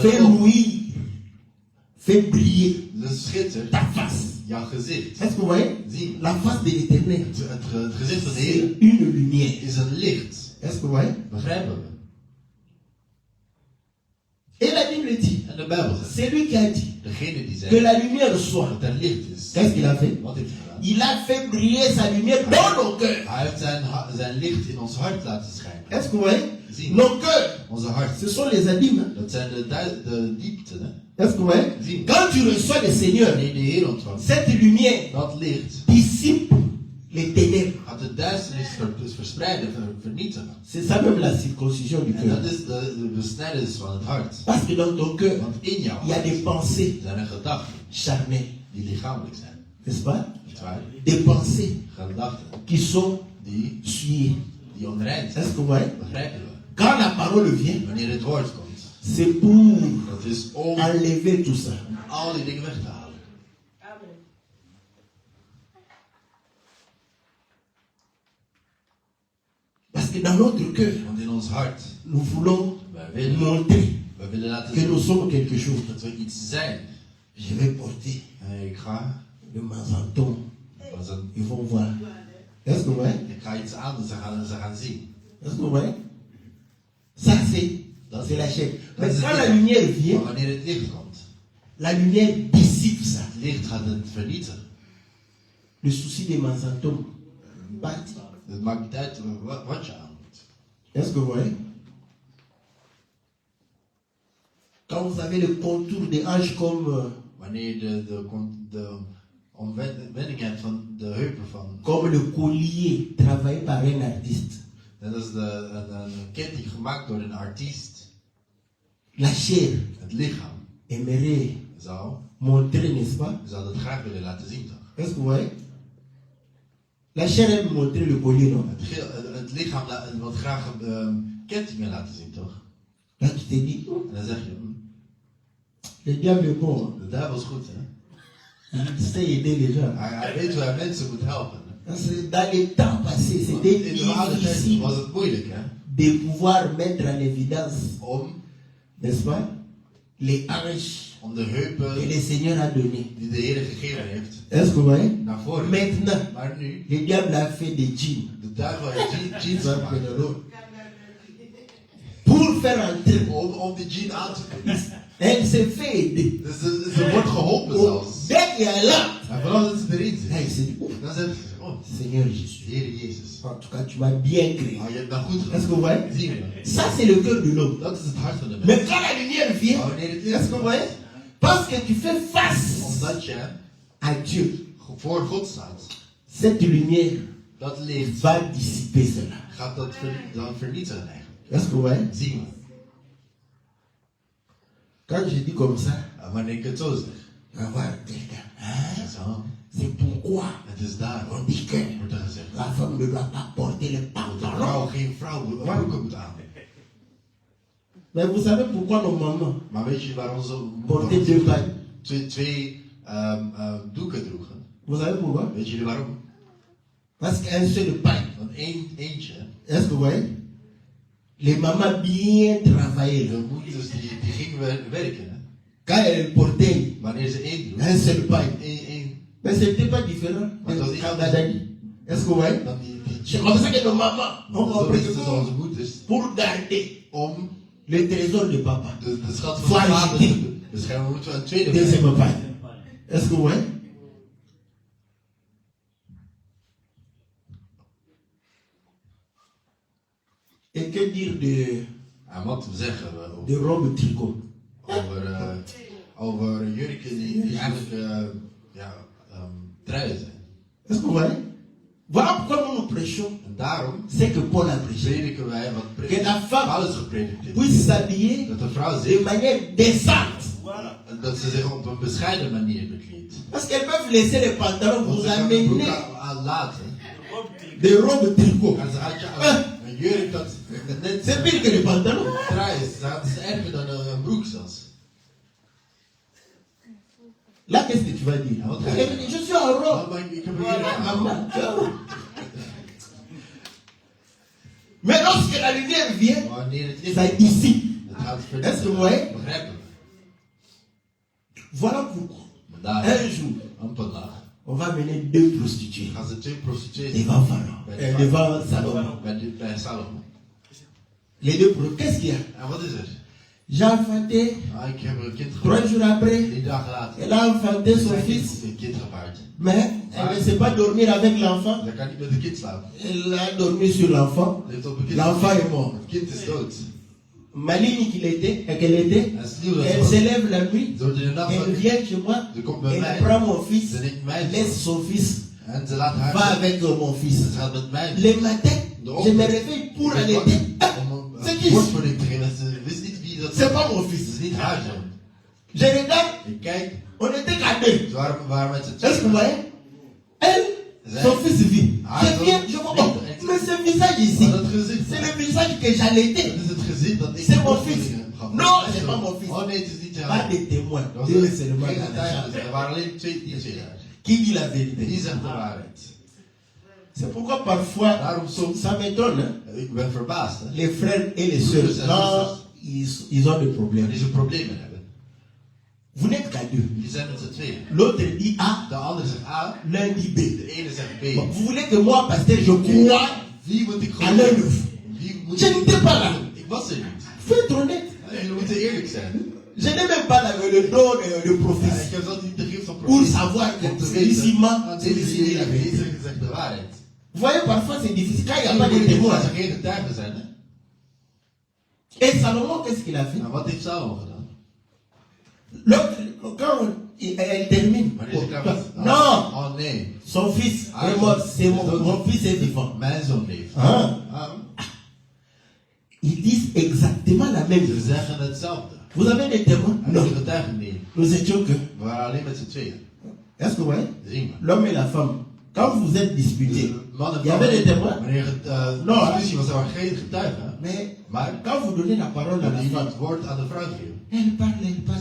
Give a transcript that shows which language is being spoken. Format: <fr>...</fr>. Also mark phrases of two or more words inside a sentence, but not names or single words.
<fr>Fais</fr> <nl>volk.</nl> <fr>louir, fais briller</fr> <nl>Dus schitter,</nl> <fr>ta face.</fr> <nl>jouw gezicht.</nl> <fr>Est-ce que vous voyez?</fr> <nl>Zien we.</nl> <fr>La face de l'Éternel,</fr> <nl>Het gezicht van de</nl> <fr>c'est</fr> <nl>Heer</nl> <fr>une lumière.</fr> <nl>is een licht.</nl> <fr>Est-ce que vous voyez?</fr> <nl>Begrijpen we?</nl> <fr>Et la Bible dit,</fr> <nl>En de Bijbel zegt,</nl> <fr>c'est lui qui a dit</fr> <nl>degene die</nl> <fr>que</fr> <nl>zegt</nl> <fr>la lumière soit.</fr> <nl>dat er licht is,</nl> <fr>Qu'est-ce qu'il a fait?</fr> <nl>wat heeft hij gedaan?</nl> <fr>Il a fait briller sa lumière dans nos cœurs.</fr> <nl>Hij heeft zijn licht in ons hart laten schijnen.</nl> <fr>Est-ce que vous voyez?</fr> <nl>Zie,</nl> <fr>Nos cœurs,</fr> <nl>onze hart,</nl> <fr>ce sont les abîmes.</fr> <nl>dat zijn de diepten. Hè?</nl> <fr>Est-ce que vous voyez?</fr> <nl>Zie,</nl> <fr>Quand tu reçois le Seigneur,</fr> <nl>wanneer de Heer ontvangt,</nl> <fr>cette lumière</fr> <nl>dat licht</nl> <fr>dissipe les ténèbres.</fr> <nl>gaat de duisternis verspreiden, vernietigen.</nl> <fr>C'est ça même la circoncision du</fr> <nl>En</nl> <fr>cœur.</fr> <nl>dat is de besnijdenis van het hart.</nl> <fr>Parce que dans ton cœur,</fr> <nl>Want in jouw</nl> <fr>il y a des</fr> <nl>hart</nl> <fr>pensées</fr> <nl>zijn er gedachten</nl> <fr>charnelles,</fr> <nl>die lichamelijk zijn.</nl> <fr>n'est-ce pas?</fr> <nl>Niet waar?</nl> <fr>Des pensées</fr> <nl>Gedachten</nl> <fr>qui sont</fr> <nl>die</nl> <fr>souillées.</fr> <nl>onrein</nl> <fr>Est-ce</fr> <nl>zijn.</nl> <fr>que vous voyez?</fr> <nl>Begrijpen we?</nl> <fr>Quand la parole vient,</fr> <nl>Wanneer het woord komt,</nl> <fr>c'est pour</fr> <nl>dat is om</nl> <fr>enlever tout ça.</fr> <nl>al die dingen weg te halen.</nl> <fr>Parce que dans notre cœur,</fr> <nl>Want in ons hart,</nl> <fr>nous voulons</fr> <nl>wij</nl> <fr>montrer</fr> <nl>willen laten</nl> <fr>que nous</fr> <nl>zien</nl> <fr>sommes quelque chose.</fr> <nl>dat we iets zijn.</nl> <fr>Je vais porter</fr> <nl>Ik ga,</nl> <fr>le mazanton.</fr> <nl>was een,</nl> <fr>Ils vont voir. Est-ce que vous voyez?</fr> <nl>ik ga iets aan en ze gaan zien.</nl> <fr>Est-ce que vous voyez? Ça, c'est la chair. Mais</fr> <nl>Dat is</nl> <fr>quand</fr> <nl>het</nl> <fr>la</fr> <nl>licht.</nl> <fr>lumière vient,</fr> <nl>Maar wanneer het licht komt,</nl> <fr>la lumière dissipe ça.</fr> <nl>het licht gaat het vernietigen.</nl> <fr>Le souci des mazantons partit.</fr> <nl>Het maakt niet uit wat je aan moet.</nl> <fr>Est-ce que vous voyez? Quand vous avez le contour des hanches comme,</fr> <nl>Wanneer je de omwendigheid van de heupen van,</nl> <fr>comme le collier travaillé par un artiste.</fr> <nl>net als een ketting gemaakt door een artiest,</nl> <fr>La chair</fr> <nl>het lichaam</nl> <fr>aimerait</fr> <nl>zou</nl> <fr>montrer, n'est-ce pas?</fr> <nl>dat graag willen laten zien, toch?</nl> <fr>Est-ce que vous voyez? La chair aime montrer le collier, non?</fr> <nl>Het lichaam wil graag kettingen laten zien, toch?</nl> <fr>Là, tu te dis,</fr> <nl>En dan zeg je,</nl> <fr>le diable est bon.</fr> <nl>de duivel is goed, hè?</nl> <fr>Il sait aider les gens.</fr> <nl>Hij weet hoe hij mensen moet helpen.</nl> <fr>Parce que dans les temps passés, c'était</fr> <nl>In de oude tijd</nl> <fr>difficile</fr> <nl>was het moeilijk, hè?</nl> <fr>de pouvoir mettre en évidence,</fr> <nl>Om</nl> <fr>n'est-ce pas, les hanches</fr> <nl>de heupen</nl> <fr>que le Seigneur a données.</fr> <nl>die de Heer gegeven heeft,</nl> <fr>Est-ce que vous voyez?</fr> <nl>naar voren.</nl> <fr>Maintenant,</fr> <nl>Maar nu,</nl> <fr>le diable a fait des jeans</fr> <nl>de duivel heeft jeans gemaakt.</nl> <fr>pour faire entrer.</fr> <nl>Om die jean aan te kunnen.</nl> <fr>Elle s'est fait aider.</fr> <nl>Dus ze wordt geholpen zelfs.</nl> <fr>Dès qu'il y a là,</fr> <nl>En vooral dat ze erin</nl> <fr>elle</fr> <nl>zit.</nl> <fr>s'est dit, oh,</fr> <nl>Dan zegt ze, oh,</nl> <fr>Seigneur Jésus,</fr> <nl>Heer Jezus.</nl> <fr>en tout cas, tu m'as bien créé.</fr> <nl>Oh, je hebt nou goed</nl> <fr>Est-ce que vous</fr> <nl>gedaan.</nl> <fr>voyez?</fr> <nl>Zie je?</nl> <fr>Ça, c'est le cœur de l'homme.</fr> <nl>Dat is het hart van de</nl> <fr>Mais</fr> <nl>mens.</nl> <fr>quand la lumière vient,</fr> <nl>Maar wanneer het</nl> <fr>est-ce</fr> <nl>licht</nl> <fr>que vous</fr> <nl>komt,</nl> <fr>voyez? Parce que tu fais face</fr> <nl>omdat je</nl> <fr>à Dieu,</fr> <nl>voor God staat,</nl> <fr>cette lumière</fr> <nl>dat licht</nl> <fr>va dissiper cela.</fr> <nl>gaat dat dan vernietigen eigenlijk.</nl> <fr>Est-ce que vous voyez?</fr> <nl>Zien we.</nl> <fr>Quand je dis comme ça,</fr> <nl>En wanneer ik het zo zeg,</nl> <fr>on va voir quelqu'un. Hein?</fr> <nl>zo,</nl> <fr>C'est pourquoi</fr> <nl>het is daar.</nl> <fr>on dit que</fr> <nl>Wordt er gezegd.</nl> <fr>la femme ne doit pas porter le</fr> <nl>Dat de vrouw</nl> <fr>pantalon.</fr> <nl>geen broeken moet aan.</nl> <fr>Mais vous savez pourquoi nos mamans</fr> <nl>Maar weet je waar onze</nl> <fr>portaient deux</fr> <nl>moeders</nl> <fr>pailles?</fr> <nl>twee doeken droegen?</nl> <fr>Vous savez pourquoi?</fr> <nl>Weet jullie waarom?</nl> <fr>Parce qu'un seul paille.</fr> <nl>Want eentje,</nl> <fr>Est-ce que vous voyez? Les mamans bien travaillaient.</fr> <nl>de moeders die gingen werken. Hè?</nl> <fr>Quand elles portaient</fr> <nl>Wanneer ze één droeg,</nl> <fr>un seul paille.</fr> <nl>één,</nl> <fr>Mais ce n'était pas différent</fr> <nl>Maar dat</nl> <fr>de</fr> <nl>is Kangadani.</nl> <fr>Est-ce que vous voyez?</fr> <nl>dan die</nl> <fr>C'est comme ça que nos mamans ont</fr> <nl>zo</nl> <fr>compris</fr> <nl>is het dus onze moeders</nl> <fr>pour garder</fr> <nl>om</nl> <fr>le trésor de papa.</fr> <nl>de schat van de vader te beschermen, moeten we een tweede</nl> <fr>Deuxième paille. paille. Est-ce que vous voyez? Et que dire</fr> <nl>En wat te zeggen</nl> <fr>de robe tricot?</fr> <nl>over jurken die eigenlijk truien zijn.</nl> <fr>Est-ce que vous voyez? Voilà pourquoi nous nous prêchons.</fr> <nl>En daarom</nl> <fr>C'est que Paul a prêché.</fr> <nl>prediken wij wat</nl> <fr>Que la femme</fr> <nl>Paulus gepredikt heeft.</nl> <fr>puisse s'habiller</fr> <nl>Dat de vrouw</nl> <fr>de</fr> <nl>zich,</nl> <fr>manière décente.</fr> <nl>dat ze zich op een bescheiden manier bekleedt.</nl> <fr>Parce qu'elles peuvent laisser les pantalons</fr> <nl>Want</nl> <fr>vous</fr> <nl>ze kan de broek</nl> <fr>amener</fr> <nl>aan laten.</nl> <fr>des robes tricot.</fr> <nl>En ze had je aan een jurk dat net</nl> <fr>C'est pire que les pantalons.</fr> <nl>trui is. Dat is erger dan een broek zelfs.</nl> <fr>Là, qu'est-ce que tu vas dire? Ah, ok. Je suis en robe.</fr> <nl>Maar ik heb er hier aan.</nl> <fr>Maman, tu es en robe. Mais lorsque la lumière vient,</fr> <nl>Wanneer het licht</nl> <fr>ça dissipe.</fr> <nl>het gaat</nl> <fr>Est-ce que vous</fr> <nl>verdienen.</nl> <fr>voyez?</fr> <nl>Begrijpen we.</nl> <fr>Voilà pourquoi.</fr> <nl>Maar daar,</nl> <fr>Un jour,</fr> <nl>op een dag,</nl> <fr>on va amener deux prostituées</fr> <nl>gaan ze twee prostituees</nl> <fr>devant Pharaon, devant Salomon.</fr> <nl>bij Salomo.</nl> <fr>Les deux problèmes. Qu'est-ce qu'il y a?</fr> <nl>En wat is er?</nl> <fr>J'ai enfanté.</fr> <nl>Ik heb een kind 3 gebaard.</nl> <fr>jours après,</fr> <nl>3 dagen later.</nl> <fr>elle a enfanté son</fr> <nl>Zijn</nl> <fr>fils.</fr> <nl>een kind gebaard.</nl> <fr>Mais elle ne sait pas dormir avec l'enfant.</fr> <nl>Zij kan niet met een kind slapen.</nl> <fr>Elle a dormi sur l'enfant.</fr> <nl>Ze heeft op een kind</nl> <fr>L'enfant</fr> <nl>geslapen.</nl> <fr>est mort.</fr> <nl>Het kind is dood.</nl> <fr>Maligne qu'elle était,</fr> <nl>En sneeuw dat</nl> <fr>elle</fr> <nl>was.</nl> <fr>se lève la nuit.</fr> <nl>Door de nacht</nl> <fr>Elle</fr> <nl>van</nl> <fr>vient chez moi.</fr> <nl>Ze komt bij</nl> <fr>Elle</fr> <nl>mij.</nl> <fr>prend mon fils.</fr> <nl>Ze neemt mij.</nl> <fr>Laisse son fils.</fr> <nl>En ze laat haar.</nl> <fr>Va avec mon fils.</fr> <nl>Ze gaat met mij.</nl> <fr>Le matin, je me réveille pour allaiter. C'est qui?</fr> <nl>Borstvoeding te geven. Ze wist niet wie dat</nl> <fr>C'est pas mon</fr> <nl>Het</nl> <fr>fils.</fr> <nl>is niet haar zoon.</nl> <fr>Je regarde,</fr> <nl>Ik kijk.</nl> <fr>on était qu'à deux.</fr> <nl>Ze waren met z'n</nl> <fr>Est-ce que vous</fr> <nl>tweeën.</nl> <fr>voyez? Elle, son fils vit. Je viens, je vois, oh, mais ce visage ici,</fr> <nl>Maar dat gezicht.</nl> <fr>c'est le visage que j'allaitais.</fr> <nl>Dat is het gezicht dat ik.</nl> <fr>C'est mon fils.</fr> <nl>borstvoeding heb gehad.</nl> <fr>Non,</fr> <nl>Mijn</nl> <fr>c'est</fr> <nl>zoon.</nl> <fr>pas mon fils.</fr> <nl>Oh nee, het is niet jouw.</nl> <fr>Pas de témoins.</fr> <nl>Dat was</nl> <fr>Dieu</fr> <nl>geen</nl> <fr>seulement dans la</fr> <nl>getuigenis.</nl> <fr>chambre.</fr> <nl>Er waren alleen twee jaar.</nl> <fr>Qui dit la</fr> <nl>Wie</nl> <fr>vérité?</fr> <nl>zegt de waarheid?</nl> <fr>C'est pourquoi parfois,</fr> <nl>Daarom soms.</nl> <fr>ça m'étonne, hein,</fr> <nl>Ik ben verbaasd. Hè?</nl> <fr>les frères et les sœurs, quand ils ont des problèmes.</fr> <nl>Die zo'n probleem hebben.</nl> <fr>Vous n'êtes qu'à deux.</fr> <nl>Die zijn met z'n tweeën.</nl> <fr>L'autre dit A,</fr> <nl>De ander zegt A,</nl> <fr>l'un dit B.</fr> <nl>de ene zegt</nl> <fr>Bon,</fr> <nl>B.</nl> <fr>vous voulez que moi, pasteur, je crois</fr> <nl>Wie moet ik</nl> <fr>à</fr> <nl>gewoon</nl> <fr>l'un</fr> <nl>doen?</nl> <fr>d'eux?</fr> <nl>Wie moet</nl> <fr>Je n'étais pas là.</fr> <nl>Ik was er niet.</nl> <fr>Faut être honnête.</fr> <nl>Jullie moeten eerlijk zijn.</nl> <fr>Je n'ai même pas le don de</fr> <nl>Ja,</nl> <fr>prophétie</fr> <nl>ik heb zelfs niet de gift van</nl> <fr>pour</fr> <nl>profetie.</nl> <fr>savoir que</fr> <nl>Om te</nl> <fr>celui-ci</fr> <nl>weten,</nl> <fr>ment,</fr> <nl>want deze</nl> <fr>celui-ci dit la vérité.</fr> <nl>deze zegt de waarheid.</nl> <fr>Vous voyez, parfois c'est difficile quand il n'y a</fr> <nl>Heel</nl> <fr>pas de</fr> <nl>moeilijk is</nl> <fr>témoins.</fr> <nl>als er geen getuigen zijn. Hè?</nl> <fr>Et Salomon, qu'est-ce qu'il a fait?</fr> <nl>Nou, wat heeft Salomo gedaan?</nl> <fr>L'autre, quand elle termine,</fr> <nl>Maar deze kan het.</nl> <fr>non,</fr> <nl>Oh nee,</nl> <fr>son fils est mort, c'est mon fils est vivant.</fr> <nl>mijn zoon leeft. Hein? Ah,</nl> <fr>Ils disent exactement la même</fr> <nl>ze</nl> <fr>chose.</fr> <nl>zeggen hetzelfde.</nl> <fr>Vous avez des témoins?</fr> <nl>Heb</nl> <fr>Non.</fr> <nl>je getuigen? Nee.</nl> <fr>Nous étions que.</fr> <nl>We waren alleen met z'n tweeën.</nl> <fr>Est-ce que vous voyez?</fr> <nl>Zien we.</nl> <fr>L'homme et la femme, quand vous êtes disputés,</fr> <nl>Man en</nl> <fr>il y avait des témoins.</fr> <nl>Wanneer het</nl> <fr>No.</fr> <nl>discussie was, er waren geen getuigen.</nl> <fr>Mais</fr> <nl>Maar</nl> <fr>quand vous donnez la parole à la</fr> <nl>wanneer je</nl> <fr>femme,</fr> <nl>het woord aan de vrouw geeft.</nl> <fr>elle parle, elle parle,</fr>